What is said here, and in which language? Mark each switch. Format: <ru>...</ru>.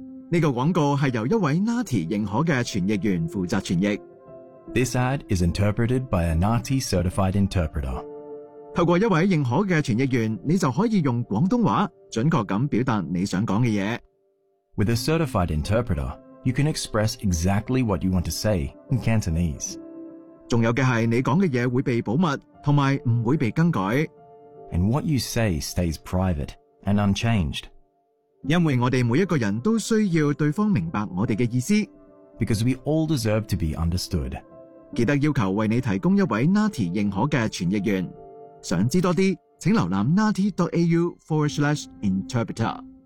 <zh>这个广告是由一位 NATI 认可的传译员负责传译。</zh> <en>This ad is interpreted by a NATI certified interpreter.</en> <zh>透过一位认可的传译员，你就可以用广东话准确地表达你想讲的东西。</zh> <en>With a certified interpreter, you can express exactly what you want to say in Cantonese.</en> <zh>还有的是你讲的东西会被保密，同埋不会被更改。</zh> <en>And what you say stays private and unchanged.</en> <zh>因为我们每一个人都需要对方明白我们的意思。</zh> <en>Because we all deserve to be understood.</en> <zh>记得要求为你提供一位 NATI 认可的传译员。想知多些请浏览 nati.au/interpreter。</zh>